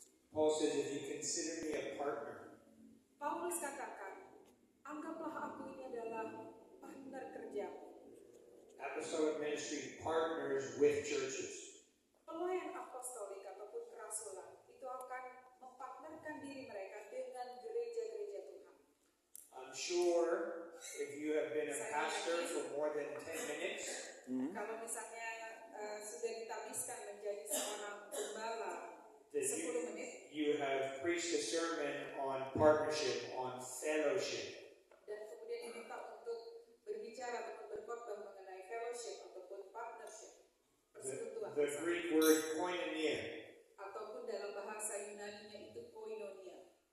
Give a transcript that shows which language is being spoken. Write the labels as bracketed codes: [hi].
[en] Paul says, if you consider me a partner, [id] Paulus katakan, anggaplah aku ini adalah partner kerjamu. [en] apostolic ministry partners with churches. [id] Pelayan apostolik ataupun kerasulan itu akan mempartnerkan diri mereka dengan gereja-gereja Tuhan. [en] I'm sure if you have been a pastor for more than 10 minutes, [id] Kalau misalnya sudah ditabiskan menjadi seorang gembala [en] that [id] 10 menit [en] you have preached a sermon on partnership, on fellowship. [id] dan kemudian diminta untuk berbicara ataupun berkhotbah mengenai fellowship ataupun partnership, persekutuan [en] The Greek word koinonia. [id] ataupun dalam bahasa Yunani-nya itu koinonia.